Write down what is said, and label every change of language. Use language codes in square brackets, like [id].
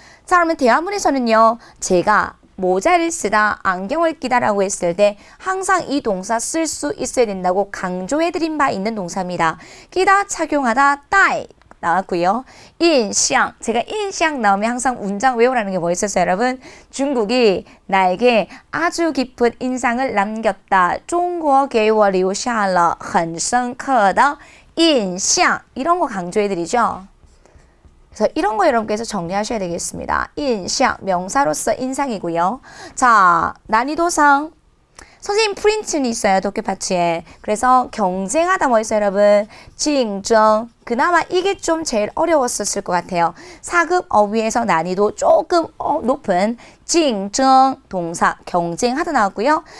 [ko] 자, 그러면 대화문에서는요. 제가 모자를 쓰다, 안경을 끼다라고 했을 때 항상 이 동사 쓸 수 있어야 된다고 강조해드린 바 있는 동사입니다. 끼다, 착용하다, 따이 나왔고요. 인상, 제가 인상 나오면 항상 문장 외우라는 게 뭐 있었어요, 여러분? 중국이 나에게 아주 깊은 인상을 남겼다. [zh] 中国给我留下了很深刻的印象 [ko] 이런 거 강조해드리죠. 그래서 이런 거 여러분께서 정리하셔야 되겠습니다. 인상, 명사로서 인상이고요. 자, 난이도상 선생님 프린트는 있어요. 독해 파츠에. 그래서 경쟁하다 뭐 있어요, 여러분? [zh] 竞争. [ko] 그나마 이게 좀 제일 어려웠었을 것 같아요. 4급 어휘에서 난이도 조금 높은 竞争 동사 경쟁하다 나왔고요.